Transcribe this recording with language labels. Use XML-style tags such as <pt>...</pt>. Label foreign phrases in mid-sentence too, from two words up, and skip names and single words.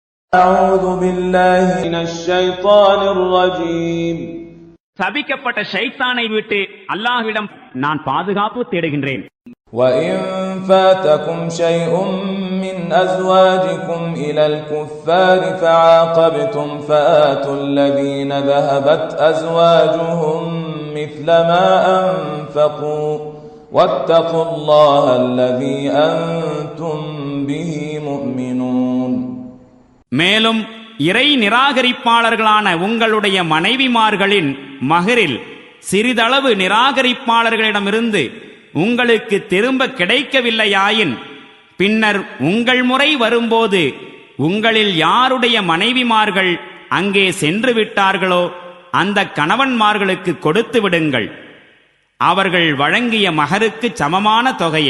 <ar>أعوذ بالله من الشيطان الرجيم.</ar> <ta>சபிக்கப்பட்ட ஷைத்தானை விட்டு அல்லாஹ்விடம் நான் பாதுகாப்பு தேடுகின்றேன்.</ta> <ar>وإن فاتكم شيء من أزواجكم إلى الكفار فعاقبتم فآتوا الذين ذهبت أزواجهم مثل ما أنفقوا واتقوا الله الذي أنتم به مؤمنون.</ar> <ta>மேலும் இறை நிராகரிப்பாளர்களான உங்களுடைய மனைவிமார்களின் மகரில் சிறிதளவு நிராகரிப்பாளர்களிடமிருந்து உங்களுக்கு திரும்ப கிடைக்கவில்லையாயின் பின்னர் உங்கள் முறை வரும்போது உங்களில் யாருடைய மனைவிமார்கள் அங்கே சென்று விட்டார்களோ அந்த கணவன்மார்களுக்கு கொடுத்து விடுங்கள், அவர்கள் வழங்கிய மகருக்கு சமமான தொகையை.</ta>